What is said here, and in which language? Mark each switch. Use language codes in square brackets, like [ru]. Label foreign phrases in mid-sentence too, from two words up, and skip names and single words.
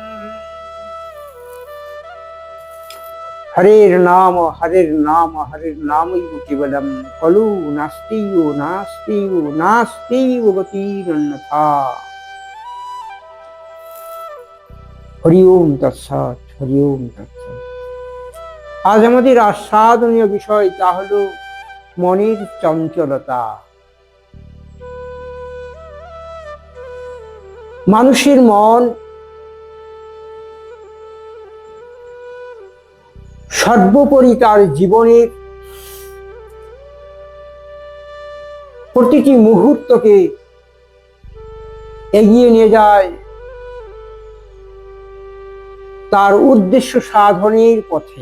[sa] हरेर नाम केवलम कलु नास्तियो गतिरन्यथा। हरि ओम तत्सत्। हरि ओम तत्सत्। [bn] আজ আমাদের আস্বাদনীয় বিষয় তা হলো মনের চঞ্চলতা। মানুষের মন সর্বোপরি তার জীবনের প্রতিটি মুহূর্তকে এগিয়ে নিয়ে যায় তার উদ্দেশ্য সাধনের পথে।